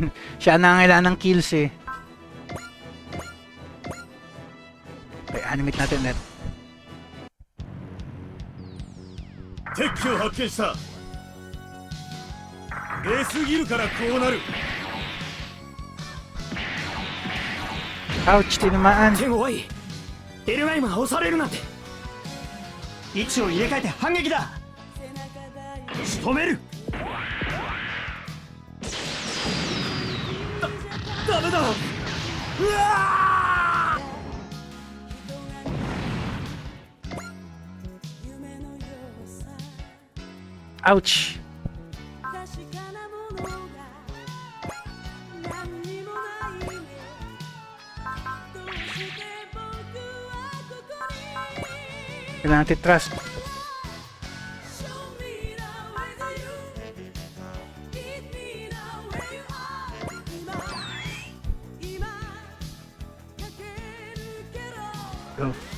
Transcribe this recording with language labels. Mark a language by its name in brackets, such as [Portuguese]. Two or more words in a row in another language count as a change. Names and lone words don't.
[Filipino] Siya na ang kailangan ng kills eh. Okay, animate natin ulit. [Japanese] 敵機を発見した。出すぎるからこうなる。 [Filipino] Ouch, tinamaan. [Japanese] 手強い。エルガイムが押されるなんて。位置を入れ替えて反撃だ。仕留める。ダメだ。うわー。 [Filipino] Ouch. Kailangan natin trust. [English] Go.